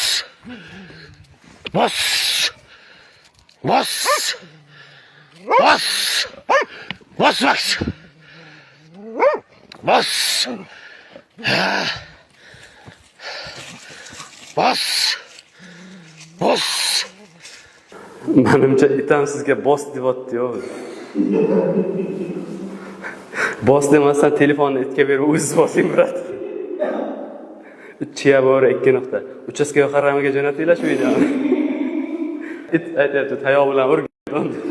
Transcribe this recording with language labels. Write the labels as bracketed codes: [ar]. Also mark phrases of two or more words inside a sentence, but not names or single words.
[uz] Boss. Boss. Boss. Boss. Boss. Boss. Boss. Boss. Menimcha itam sizga boss deyapti-yo. Boss demasdan telefonni itga berib o'zingiz bosing brat. Chiya bor 2 nuqta. Uchastka qaramiga jo'natinglar shu videoni. It aytayapti, tayoq bilan urgan.